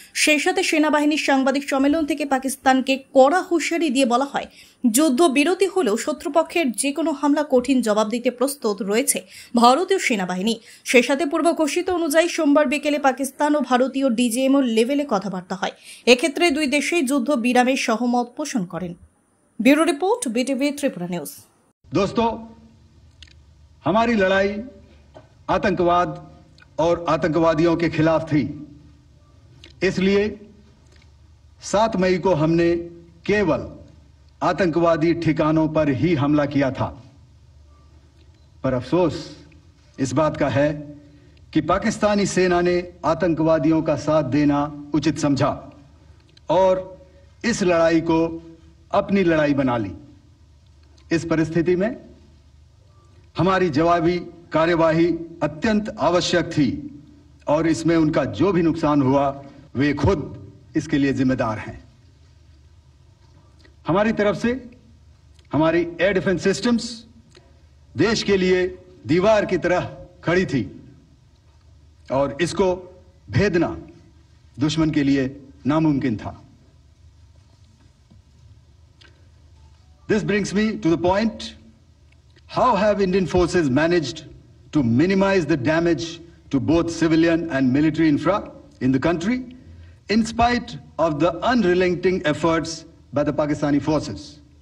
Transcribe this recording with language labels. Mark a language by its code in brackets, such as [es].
[bn] সেই সাথে সেনাবাহিনীর সাংবাদিক সম্মেলন থেকে পাকিস্তানকে কড়া হুঁশিয়ারি দিয়ে বলা হয়, যুদ্ধ বিরতি হলেও শত্রুপক্ষের যে কোনো হামলা কঠিন জবাব দিতে প্রস্তুত রয়েছে ভারতীয় সেনাবাহিনী। সেই সাথে পূর্ব ঘোষিত অনুযায়ী সোমবার বিকেলে পাকিস্তান ও ভারতীয় ডিজিএমও লেভেলে কথাবার্তা হয়। এক্ষেত্রে দুই দেশেই যুদ্ধ বিরামের সহমত পোষণ করেন। Bureau report, BTV Tripura news. [hi] दोस्तों, हमारी लड़ाई आतंकवाद और आतंकवादियों के खिलाफ थी। इसलिए 7 मई को हमने केवल आतंकवादी ठिकानों पर ही हमला किया था। पर अफसोस इस बात का है कि पाकिस्तानी सेना ने आतंकवादियों का साथ देना उचित समझा और इस लड़ाई को अपनी लड़ाई बना ली। इस परिस्थिति में हमारी जवाबी कार्यवाही अत्यंत आवश्यक थी और इसमें उनका जो भी नुकसान हुआ वे खुद इसके लिए जिम्मेदार हैं। हमारी तरफ से हमारी एयर डिफेंस सिस्टम्स देश के लिए दीवार की तरह खड़ी थी और इसको भेदना दुश्मन के लिए नामुमकिन था। [en] This brings me to the point: how have Indian forces managed to minimize the damage to both civilian and military infra in the country, in spite of the unrelenting efforts by the Pakistani forces?